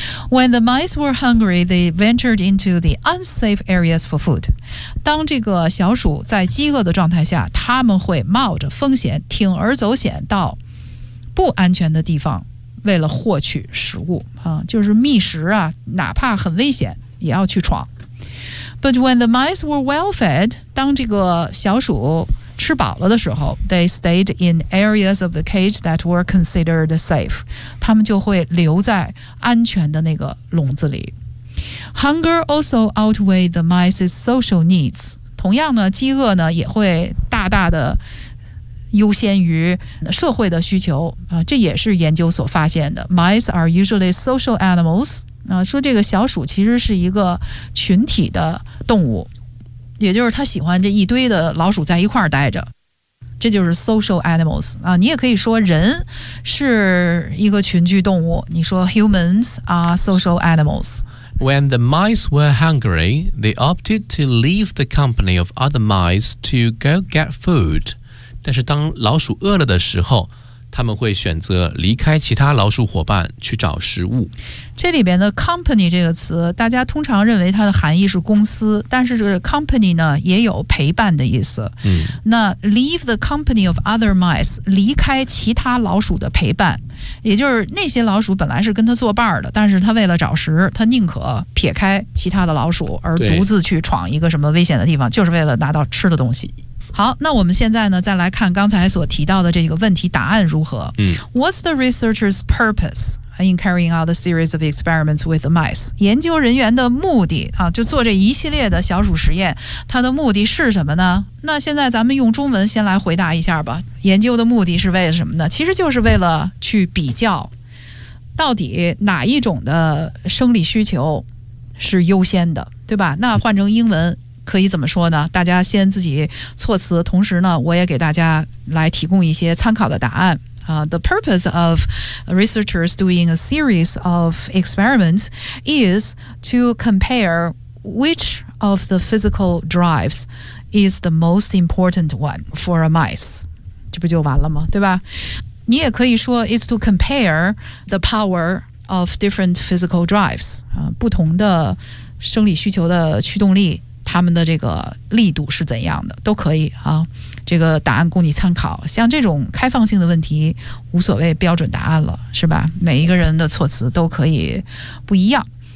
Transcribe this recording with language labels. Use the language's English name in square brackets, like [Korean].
[English] When the mice were hungry, they ventured into the unsafe areas for food. [Chinese] 当这个小鼠在饥饿的状态下，他们会冒着风险，铤而走险到不安全的地方，为了获取食物啊，就是觅食啊，哪怕很危险，也要去闯。 [English] But when the mice were well fed, [Chinese] 当这个小鼠吃饱了的时候 [English] ，they stayed in areas of the cage that were considered safe. [Chinese] 他们就会留在安全的那个笼子里。 [English] Hunger also outweighed the mice's social needs. [Chinese] 同样呢，饥饿呢也会大大的优先于社会的需求啊，这也是研究所发现的。 [English] Mice are usually social animals. [Chinese] 啊，说这个小鼠其实是一个群体的动物。也就是他喜欢这一堆的老鼠在一块儿待着，这就是 social animals 啊。你也可以说人是一个群居动物，你说 [English] humans are social animals. When the mice were hungry, they opted to leave the company of other mice to go get food. [Chinese] 但是当老鼠饿了的时候，他们会选择离开其他老鼠伙伴去找食物。这里边的 company 这个词，大家通常认为它的含义是公司，但是这个 company 呢也有陪伴的意思。嗯，那 [English] leave the company of other mice， [Chinese] 离开其他老鼠的陪伴，也就是那些老鼠本来是跟他作伴的，但是他为了找食，他宁可撇开其他的老鼠而独自去闯一个什么危险的地方，就是为了拿到吃的东西。好，那我们现在呢，再来看刚才所提到的这个问题答案如何。 [English] What's the researcher's purpose in carrying out a series of experiments with the mice? [Chinese] 研究人员的目的啊，就做这一系列的小鼠实验，它的目的是什么呢？那现在咱们用中文先来回答一下吧。研究的目的是为了什么呢？其实就是为了去比较，到底哪一种的生理需求是优先的，对吧？那换成英文可以怎么说呢？大家先自己措辞，同时呢，我也给大家来提供一些参考的答案。 [English] The purpose of researchers doing a series of experiments is to compare which of the physical drives is the most important one for a mice. [Chinese] 这不就完了吗？对吧？你也可以说 [English] is to compare the power of different physical drives. [Chinese] 不同的生理需求的驱动力他们的这个力度是怎样的，都可以啊。这个答案供你参考。像这种开放性的问题，无所谓标准答案了，是吧？每一个人的措辞都可以不一样。